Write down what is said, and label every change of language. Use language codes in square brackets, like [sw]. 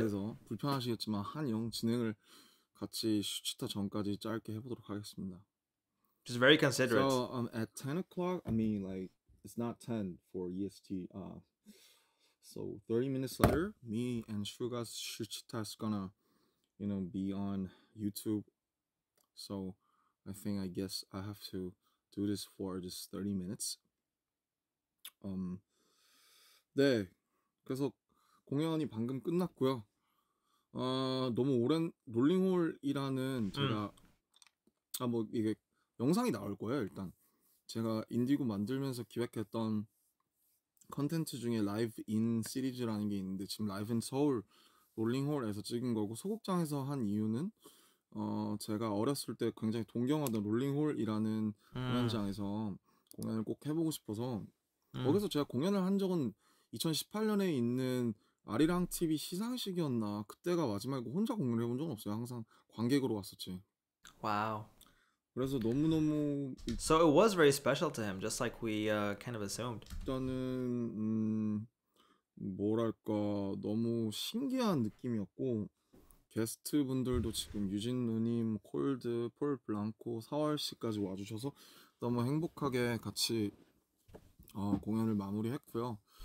[ko] 그래서 불편하시겠지만 한영 진행을 같이 슈치타 전까지 짧게 해보도록 하겠습니다. [en] Just very considerate. So at 10 o'clock, I mean like it's not 10 for EST. So 30 minutes later, me and Shuga's 슈치타 is gonna, be on YouTube. So I guess I have to do this for just 30 minutes. [ko] 네, 그래서 공연이 방금 끝났고요. 너무 오랜 롤링홀이라는 제가 뭐 이게 영상이 나올 거예요. 일단 제가 인디고 만들면서 기획했던 컨텐츠 중에 라이브 인 시리즈라는 게 있는데 지금 라이브 인 서울 롤링홀에서 찍은 거고 소극장에서 한 이유는 제가 어렸을 때 굉장히 동경하던 롤링홀이라는 공연장에서 공연을 꼭 해보고 싶어서 거기서 제가 공연을 한 적은 2018년에 있는 아리랑 TV 시상식이었나 그때가 마지막이고 혼자 공연을 해본 적은 없어요. 항상 관객으로 갔었지. [en] Wow. [ko] 그래서 너무너무 [en] So it was very special to him, just like we kind of assumed. [ko] 일단은 뭐랄까 너무 신기한 느낌이었고 게스트 분들도 지금 유진 누님, 콜드, 폴 블랑코, 사월 씨까지 와주셔서 너무 행복하게 같이 공연을 마무리했고요.